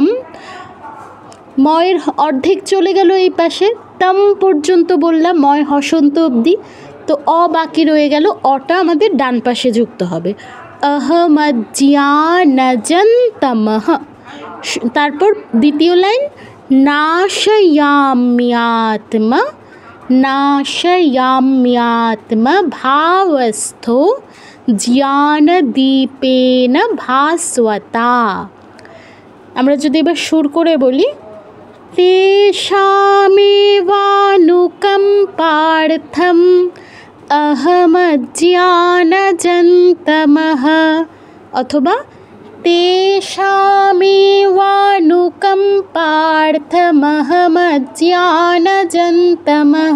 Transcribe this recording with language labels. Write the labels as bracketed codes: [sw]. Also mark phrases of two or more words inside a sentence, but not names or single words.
[bn] ময়ের অর্ধেক চলে গেল এই পাশে, তম পর্যন্ত বললাম, ময় হসন্ত অবধি, তো অ বাকি রয়ে গেল, অটা আমাদের ডান পাশে যুক্ত হবে। अहमज्ञानजन्तमः। তারপর দ্বিতীয় লাইন, [sa] नाशयाम्यात्मा नाशयाम्यात्मा भावस्थो ज्ञानदीपेन भास्वता। [bn] আমরা যদি এবার সুর করে বলি, [sa] তেষামেবানুকম পার্থম अहमज्ञानजन्तमः, [bn] অথবা [sa] तेषामेवानुकं पार्थमहमज्ञानजन्तमः।